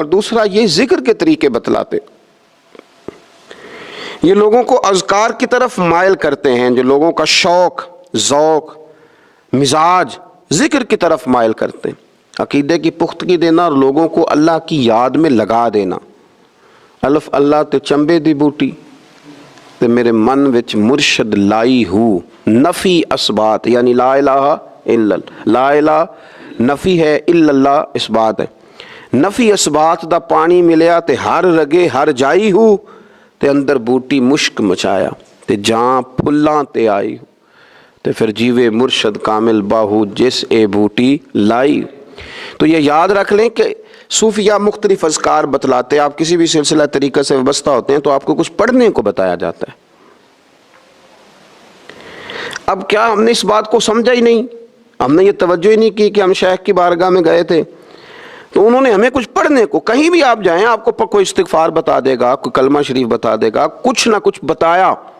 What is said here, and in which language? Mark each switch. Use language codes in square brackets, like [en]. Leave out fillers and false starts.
[ur] اور دوسرا یہ ذکر کے طریقے بتلاتے ہیں. یہ لوگوں کو اذکار کی طرف مائل کرتے ہیں. جو لوگوں کا شوق، ذوق، مزاج ذکر کی طرف مائل کرتے ہیں. عقیدے کی پختگی دینا اور لوگوں کو اللہ کی یاد میں لگا دینا. [pa] الف اللہ تے چمبے دی بوٹی تے میرے من وچ مرشد لائی ہو. [ur] نفی اسبات یعنی لا الہ الا اللہ. لا الہ نفی ہے، الا اللہ اس بات ہے. [pa] نفی اسبات دا پانی ملیا تے ہر رگے ہر جائی ہو تے اندر بوٹی مشک مچایا تے جاں پھلاں تے آئی تے پھر جیوے مرشد کامل باہو جس اے بوٹی لائی. [ur] تو یہ یاد رکھ لیں کہ صوفیہ مختلف اذکار بتلاتے. آپ کسی بھی سلسلہ طریقہ سے وابستہ ہوتے ہیں تو آپ کو کچھ پڑھنے کو بتایا جاتا ہے. اب کیا ہم نے اس بات کو سمجھا ہی نہیں، ہم نے یہ توجہ ہی نہیں کی کہ ہم شیخ کی بارگاہ میں گئے تھے تو انہوں نے ہمیں کچھ پڑھنے کو، کہیں بھی آپ جائیں آپ کو کوئی استغفار بتا دے گا، کوئی کلمہ شریف بتا دے گا، کچھ نہ کچھ بتایا.